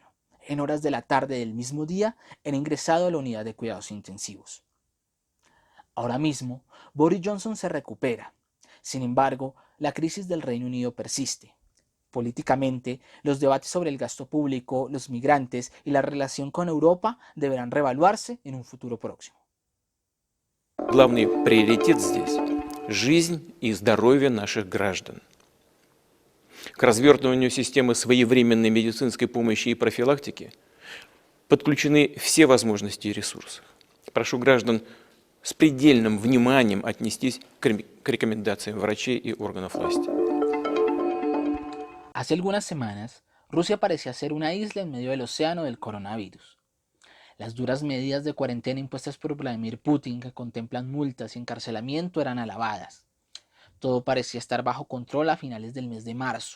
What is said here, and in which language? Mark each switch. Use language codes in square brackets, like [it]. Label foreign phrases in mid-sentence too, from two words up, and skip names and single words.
[es] En horas de la tarde del mismo día, era ingresado a la unidad de cuidados intensivos. Ahora mismo, Boris Johnson se recupera. Sin embargo, la crisis del Reino Unido persiste. Políticamente, los debates sobre el gasto público, los migrantes y la relación con Europa deberán reevaluarse en un futuro próximo. [ru] Главный приоритет здесь – жизнь и здоровье наших граждан. К развертыванию системы своевременной медицинской помощи и профилактики подключены все возможности и ресурсы. Прошу граждан с предельным вниманием отнестись к рекомендациям врачей и органов власти. [es] Hace algunas semanas, Rusia parecía ser una isla en medio del océano del coronavirus. Las duras medidas de cuarentena impuestas por Vladimir Putin, que contemplan multas y encarcelamiento, eran alabadas. Todo parecía estar bajo control a finales del mes de marzo.